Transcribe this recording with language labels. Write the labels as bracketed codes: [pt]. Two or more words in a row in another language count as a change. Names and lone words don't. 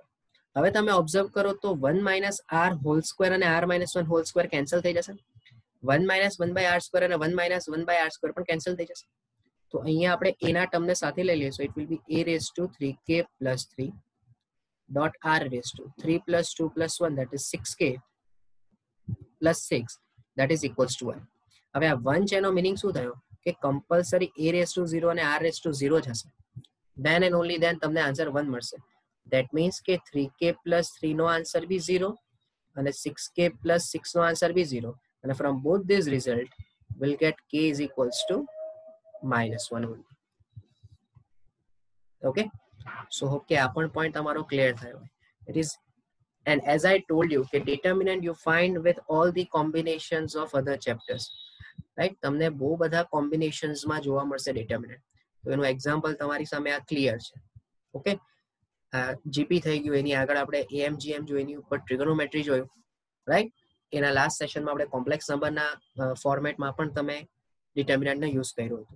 [gu] હવે તમે ઓબ્ઝર્વ કરો તો 1 [en] minus r whole square [gu] અને [en] r minus 1 whole square [gu] કેન્સલ થઈ જશે. [en] 1 minus 1 by r square [gu] અને [en] 1 minus 1 by r square [gu] પણ કેન્સલ થઈ જશે. તો અહીંયા આપણે a ના ટર્મને સાથે લઈ લઈએ, [en] so it will be a raise to 3k plus 3 dot r raise to 3 plus 2 plus 1 that is 6k plus 6 that is equals to 1. [gu] હવે આ 1 છે એનો મિનિંગ શું થયો કે કમ્પલસરી a [en] raise to [gu] 0 અને r [en] raise to [gu] 0 જ હશે. [en] then and only then [gu] તમને આન્સર 1 મળશે. [en] that means [gu] કે 3k પ્લસ 3 નો [en] answer be [gu] 0 અને 6k પ્લસ 6 નો [en] answer be [gu] 0. અને [en] from both these result we'll get k is equals to minus 1 only. Okay, so hope [gu] કે આ પણ point તમારો clear થયો. [en] It is, and as I told you કે determinant you find with all the combinations of other chapters, right? [gu] તમને બહુ બધા combinations માં જોવા મળશે determinant. તો એનું એક્ઝામ્પલ તમારી સામે આ ક્લિયર છે. ઓકે, જીપી થઈ ગયું, એની આગળ આપણે એએમજીએમ જોયું, એની ઉપર ટ્રિગોનોમેટ્રી જોયું, રાઈટ. એના લાસ્ટ સેશનમાં આપણે [en] complex number ના [gu] ફોર્મેટમાં પણ તમે ડિટર્મિનન્ટને યુઝ કર્યું હતું.